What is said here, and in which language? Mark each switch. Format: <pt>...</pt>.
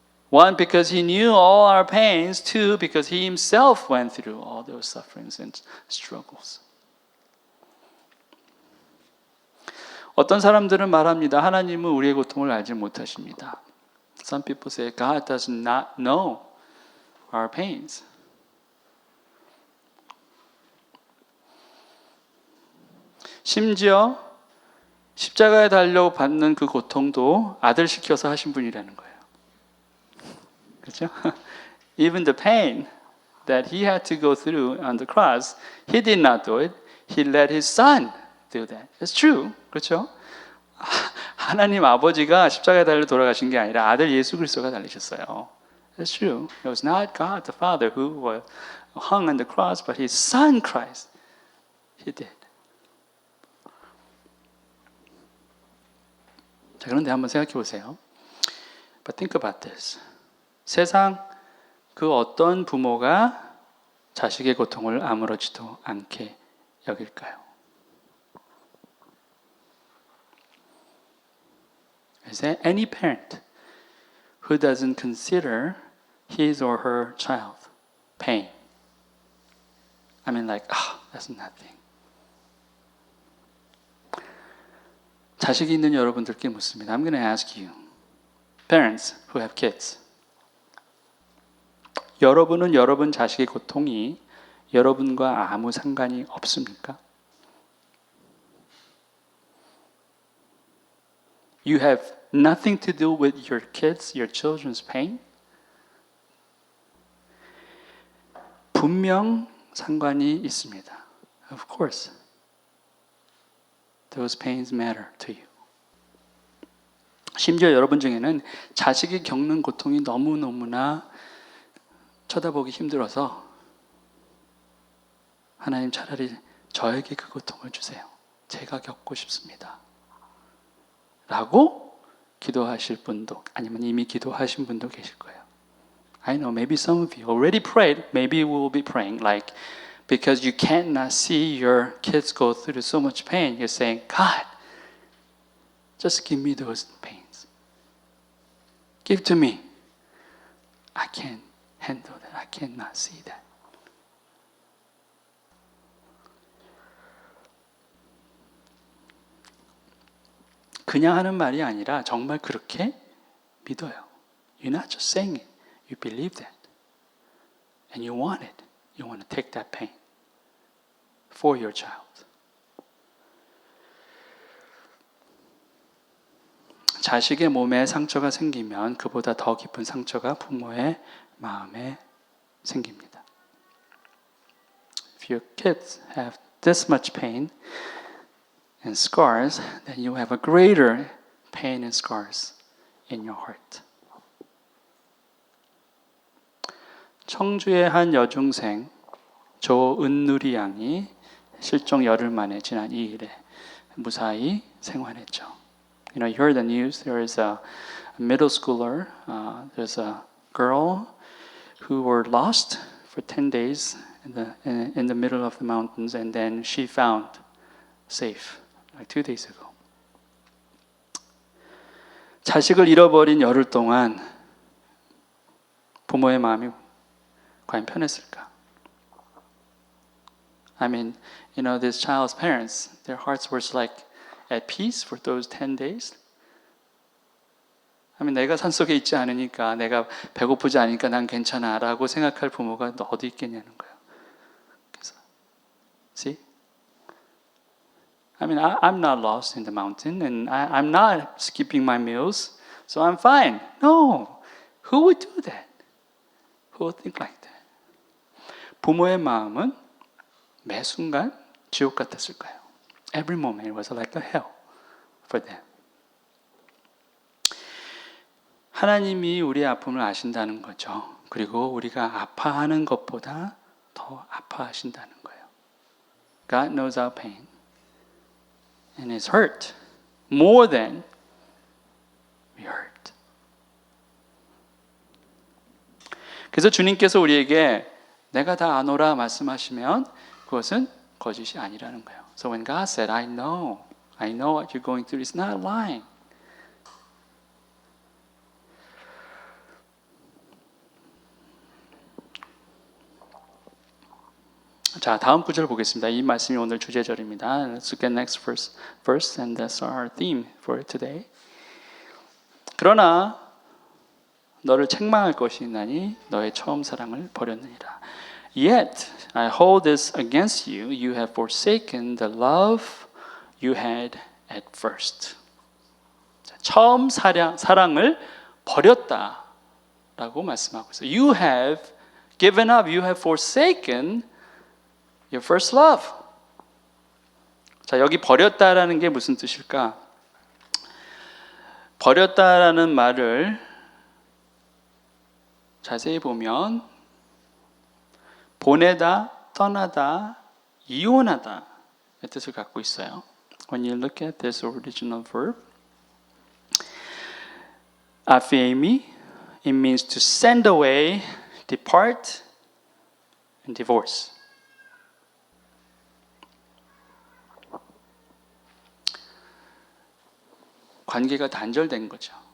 <en>One, because he knew all our pains. Two, because he himself went through all those sufferings and struggles.</en> <ko>어떤 사람들은 말합니다. 하나님은 우리의 고통을 알지 못하십니다.</ko> <en>Some people say God does not know our pains.</en> <ko>심지어 십자가에 달려 받는 그 고통도 아들 시켜서 하신 분이라는 거예요. 그렇죠?</ko> <en>Even the pain that he had to go through on the cross, he did not do it. He let his son do that. It's true.</en> <ko>그렇죠? 하나님 아버지가 십자가에 달려 돌아가신 게 아니라 아들 예수 그리스도가 달리셨어요.</ko> <en>That's true. It was not God the Father who was hung on the cross, but his son Christ. He did.</en> <ko>자, 그런데 한번 생각해 보세요.</ko> <en>But think about this.</en> <ko>세상 그 어떤 부모가 자식의 고통을 아무렇지도 않게 여길까요?</ko> <en>Is there any parent who doesn't consider his or her child pain? I mean, like, that's nothing.</en> <ko>자식이 있는 여러분들께 묻습니다.</ko> <en>I'm going to ask you, parents who have kids.</en> <ko>여러분은 여러분 자식의 고통이 여러분과 아무 상관이 없습니까?</ko> <en>You have nothing to do with your kids, your children's pain?</en> <ko>분명 상관이 있습니다.</ko> <en>Of course. Those pains matter to you.</en> <ko>심지어 여러분 중에는 자식이 겪는 고통이 너무너무나 쳐다보기 힘들어서 하나님 차라리 저에게 그 고통을 주세요. 제가 겪고 싶습니다. 라고 기도하실 분도 아니면 이미 기도하신 분도 계실 거예요.</ko> <en>I know maybe some of you already prayed, maybe we will be praying like because you cannot see your kids go through so much pain, you're saying, God, just give me those pains. Give to me. I can't handle that. I cannot see that.</en> <ko>그냥 하는 말이 아니라 정말 그렇게 믿어요.</ko> <en>You're not just saying it. You believe that. And you want it. You want to take that pain for your child.</en> <ko>자식의 몸에 상처가 생기면 그보다 더 깊은 상처가 부모의 마음에 생깁니다.</ko> <en>If your kids have this much pain and scars, then you have a greater pain and scars in your heart.</en> <ko>청주의 한 여중생 조은누리 양이 실종 열흘 만에 지난 2일에 무사히 생還했죠.</ko> <en>You know, you heard the news. There is a middle schooler. There's a girl who were lost for 10 days in the middle of the mountains, and then she found safe like 2 days ago.</en> <ko>자식을 잃어버린 열흘 동안 부모의 마음이 과연 편했을까?</ko> <en>I mean, you know, this child's parents, their hearts were like at peace for those 10 days. I mean,</en> <ko>내가 산속에 있지 않으니까, 내가 배고프지 않으니까 난 괜찮아 라고 생각할 부모가 어디 있겠냐는 거예요. 그래서,</ko> <en>see? I mean, I'm not lost in the mountain and I'm not skipping my meals, so I'm fine. No, who would do that? Who would think like that?</en> <ko>부모의 마음은 매 순간 지옥 같았을까요?</ko> <en>Every moment it was like a hell for them.</en> <ko>하나님이 우리의 아픔을 아신다는 거죠. 그리고 우리가 아파하는 것보다 더 아파하신다는 거예요.</ko> <en>God knows our pain and is hurt more than we hurt.</en> <ko>그래서 주님께서 우리에게 내가 다 아노라 말씀하시면 그것은 거짓이 아니라는 거예요.</ko> <en>So when God said, I know what you're going through, it's not lying.</en> <ko>자, 다음 구절 보겠습니다. 이 말씀이 오늘 주제절입니다.</ko> <en>Let's look at next verse and that's our theme for today.</en> <ko>그러나 너를 책망할 것이 있나니 너의 처음 사랑을 버렸느니라.</ko> <en>Yet I hold this against you. You have forsaken the love you had at first.</en> <ko>자, 처음 사랑을 버렸다라고 말씀하고 있어요.</ko> <en>You have given up. You have forsaken your first love.</en> <ko>자, 여기 버렸다라는 게 무슨 뜻일까? 버렸다라는 말을 자세히 보면 보내다, 떠나다, 이혼하다 의 뜻을 갖고 있어요.</ko> <en>When you look at this original verb, Aphiemi, it means to send away, depart, and divorce.</en> <ko>관계가 단절된 거죠.</ko>